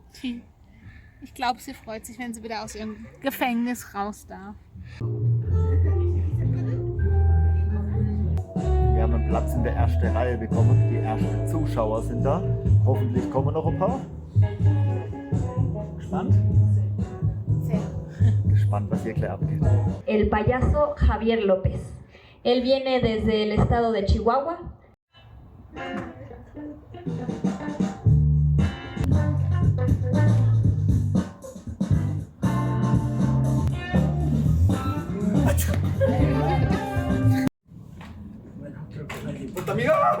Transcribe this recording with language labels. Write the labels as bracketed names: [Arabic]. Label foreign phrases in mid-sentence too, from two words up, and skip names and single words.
[German] Ich glaube, sie freut sich, wenn sie wieder aus ihrem Gefängnis raus darf. Wir haben einen Platz in der ersten Reihe bekommen. Die ersten Zuschauer sind da. Hoffentlich kommen noch ein paar. Gespannt? Sehr. Gespannt, was hier gleich abgeht. [Spanish] El payaso Javier López. Él viene desde el estado de Chihuahua. ¡Puta amiga!